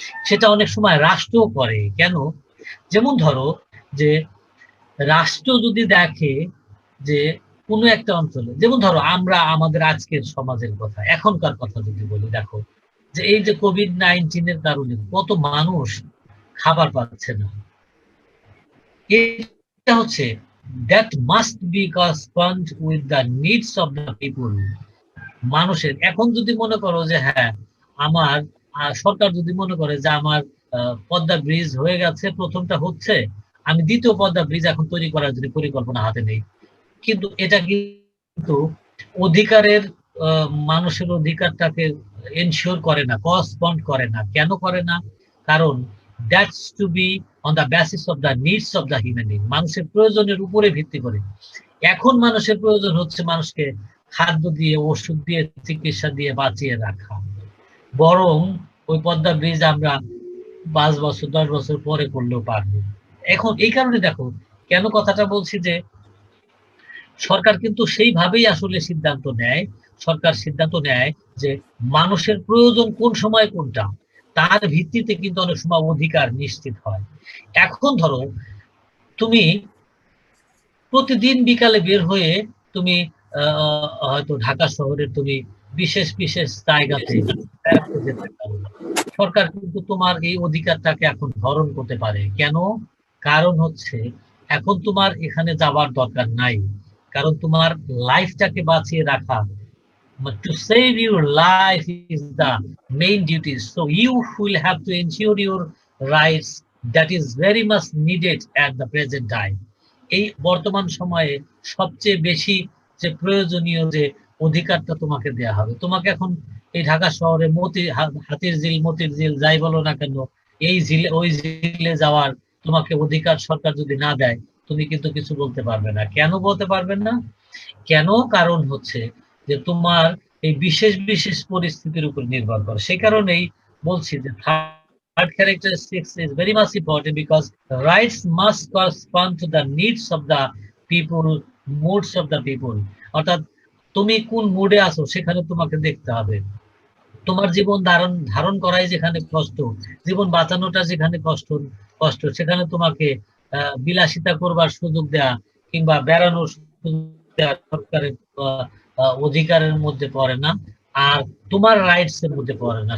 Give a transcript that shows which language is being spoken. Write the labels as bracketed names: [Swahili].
[Bangla] সেটা অনেক সময় রাষ্ট্রও করে। কেন? যেমন ধরো যে রাষ্ট্র যদি দেখে যে কোনো একটা অঞ্চলে, যেমন ধরো আমরা আমাদের আজকের সমাজের কথা, এখনকার কথা যদি বলি, দেখো যে এই যে কোভিড-19 কারণে কত মানুষ খাবার পাচ্ছে না। এটা হচ্ছে [English] that must be correspond with the needs of the people. [Bangla] মানুষের এখন যদি মনে করো যে হ্যাঁ, আমার সরকার যদি মনে করে যে আমার পদ্মা ব্রিজ হয়ে গেছে, প্রথমটা হচ্ছে, আমি দ্বিতীয় পদ্মা ব্রিজ এখন তৈরি করার জন্য পরিকল্পনা হাতে নেই, কিন্তু এটা কিন্তু অধিকারের মানুষের অধিকারটাকে এনশিওর করে না, করসপন্ড করে না। কেন করে না? [English] কারণ that's to be on the basis of the needs of the human being, [Bangla] মানুষের প্রয়োজনের উপরে ভিত্তি করে। এখন মানুষের প্রয়োজন হচ্ছে মানুষকে খাদ্য দিয়ে, ওষুধ দিয়ে, চিকিৎসা দিয়ে বাঁচিয়ে রাখা। বরং ওই পদ্মা ব্রিজ আমরা 5 বছর 10 বছর পরে করলেও পারবো। এখন এই কারণে দেখো কেন কথাটা বলছি, যে সরকার কিন্তু সেইভাবেই আসলে সিদ্ধান্ত নেয়। সরকার সিদ্ধান্ত নেয় যে মানুষের প্রয়োজন কোন সময় কোনটা, তার ভিত্তিতে কিন্তু অনেক সময় অধিকার নিশ্চিত হয়। এখন ধরো তুমি প্রতিদিন বিকালে বের হয়ে তুমি হয়তো ঢাকা শহরের তুমি বিশেষ বিশেষ জায়গাতে বেড়াতে যেতে পারো। সরকার কিন্তু তোমার এই অধিকারটাকে এখন হরণ করতে পারে। কেন? কারণ হচ্ছে এখন তোমার এখানে যাবার দরকার নাই, কারণ তোমার লাইফটাকে বাঁচিয়ে রাখা, [English] to save your life is the main duty. So you will have to ensure your rights, that is very much needed at the present time. [Bangla] এই বর্তমান সময়ে সবচেয়ে বেশি যে প্রয়োজনীয় যে অধিকারটা তোমাকে দেয়া হবে, তোমাকে এখন এই ঢাকা শহরে হাতির ঝিল, মতির ঝিল যাই বলো না কেন, এই ঝিলে ওই ঝিলে যাওয়ার তোমাকে অধিকার সরকার যদি না দেয়, তুমি কিন্তু কিছু বলতে পারবে না। কেন বলতে পারবে না? কেন? কারণ হচ্ছে যে তোমার এই বিশেষ বিশেষ পরিস্থিতির উপর নির্ভর করে। সেই কারণেই বলছি যে [English] third characteristics is very much important, because rights must correspond to the needs of the people, moods of the people. [Bangla] অর্থাৎ তুমি কোন মুডে আছো সেখানে তোমাকে দেখতে হবে। তোমার জীবন ধারণ করাই যেখানে কষ্ট, জীবন বাঁচানোটা যেখানে কষ্ট, সেখানে তোমাকে বিলাসিতা করবার সুযোগ দেয়া কিংবা বেড়ানোর সুযোগ দেওয়া সরকারের অধিকারের মধ্যে পড়ে না, আর তোমার রাইটস এর মধ্যে পড়ে না।